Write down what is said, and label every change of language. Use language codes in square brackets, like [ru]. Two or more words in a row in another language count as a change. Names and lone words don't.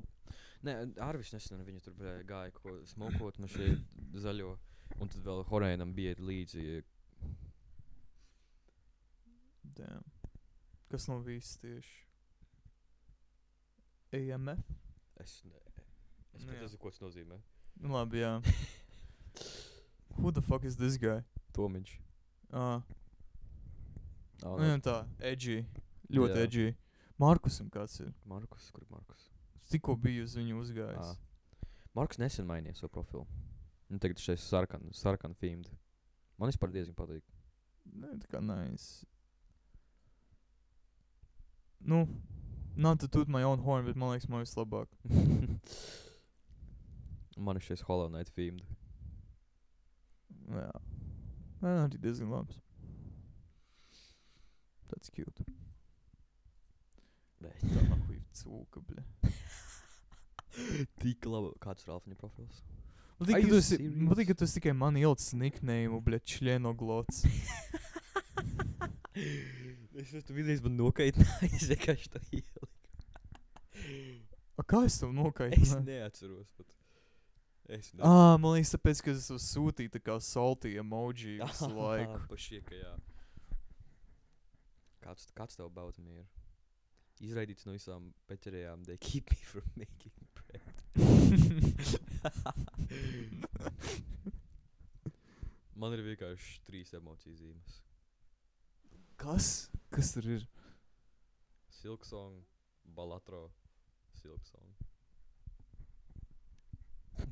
[lv] Nē, Arvis nesen viņa tur gāja ko smokot no šie zaļo. Un tad vēl Horēnam bija līdzi. Damn. Kas no viss tieši? AMF? Es Nu pat jā. nezinu, ko tas nozīmē. Nu labi, jā. [en] Who the fuck is this guy? [lv] Tomiņš. Nu jā, tā, edgy. Ļoti Jā. edgy. Markusam kāds ir? Markus, kur ir Markus? Tikko biju uz viņu uzgājis. Markus nesen mainīja savu profilu. Nu, tagad šeit sarkan themed. Man vispār diezgan patīk. Nē, tā kā [en] nice. Nu, not to toot my own horn, [lv] bet man liekas, man vislabāk. Man ir šeit Hollow Knight themed. Jā. Nē, arī diezgan labs. [en] That's cute. [lv] Bet Tā nahuj cūka, bļa. tik labi. Kāds ir Alfiņa profils? Man [en] Are [lv] patīk, [en] you [lv] ka [en] serious? [lv] tu esi tikai man ielicis nickname, bļa, čļenoglots. Es tu vidreiz man nokaitināju, es vienkārši to ieliku. A, kā es tev Es nokaitināju? neatceros pat. Man liekas, tāpēc, ka es tev sūtīju tā kā [en] salty emoji [lv] visu laiku. Pa šieka, jā. Kāds tev bautam ir? Izraidīts no visām peķerējām, [en] they keep me from making bread. [lv] Man ir vienkārši 3 emociju zīmes. Kas? Kas tur ir? Silksong, Balatro, Silksong.